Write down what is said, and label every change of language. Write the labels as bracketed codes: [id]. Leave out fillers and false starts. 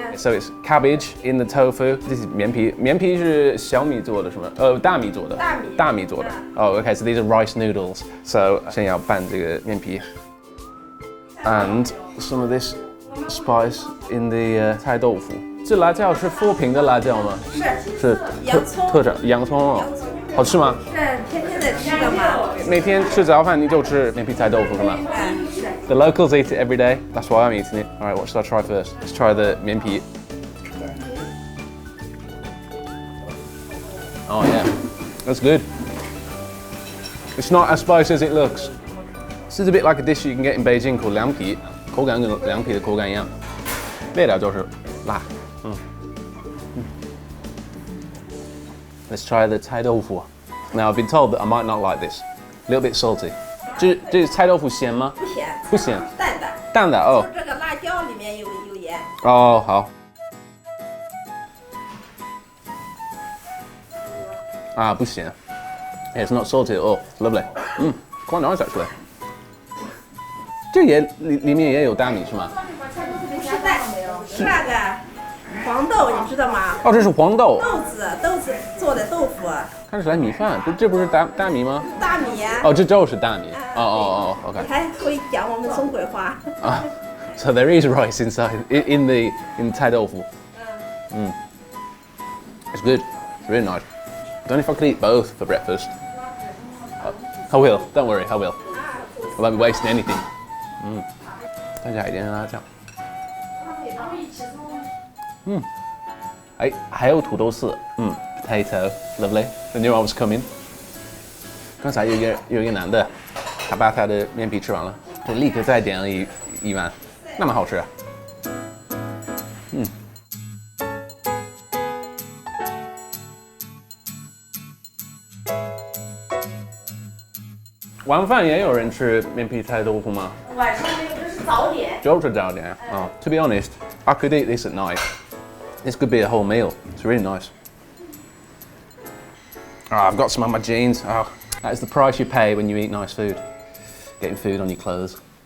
[en] So it's cabbage in the tofu. This is [zh] 棉皮.棉皮是小米做的是吗？大米做的。大米做的。 [en] Oh, okay. So these are rice noodles. So [zh] 先要拌这个棉皮 [en] and some of this spice in the 菜豆腐. [zh] 这辣椒是富平的辣椒吗？是特产洋葱哦，好吃吗？是天天的吃的吗？每天吃早饭你就吃棉皮菜豆腐是吗？是。 [en] The locals eat it every day. That's why I'm eating it. All right, what should I try first? Let's try the 棉皮. Oh yeah, that's good. It's not as spicy as it looks. This is a bit like a dish you can get in Beijing called 凉皮， [zh] 口感跟凉皮的口感一样，味道就是辣。 [en] Let's try the 菜豆腐. Now I've been told that I might not like this. A little bit salty. [zh] 这菜豆腐咸吗？不咸。不咸。淡的哦。这个辣椒里面有盐。哦，好。啊，不咸。 [en] Yeah, it's not salty at all. Lovely. Quite nice actually. [zh] 这里面也有大米是吗？不是蛋，是那个黄豆，你知道吗？哦，这是黄豆。豆子做的豆腐。看起来米饭，这不是大米吗？大米呀。哦，这就是大米。哦 ，OK。你还会讲我们中国话。 [en] 啊 ，So there is rice inside in 菜豆腐。 It's good. It's really nice. I don't know if I could eat both for breakfast. I will. Don't worry, I will. I won't be wasting anything. [zh] 再加一点辣椒。哎，还有土豆丝。 [en] Potato, lovely. I knew I was coming. [zh] 刚才有一个男的，他把他的面皮吃完了，就立刻再点了一碗，那么好吃啊。晚饭也有人吃面皮菜豆腐吗？晚上那个是早点。就是早点。 [en] To be honest, I could eat this at night. This could be a whole meal. It's really nice. I've got some on my jeans. That is the price you pay when you eat nice food. Getting food on your clothes.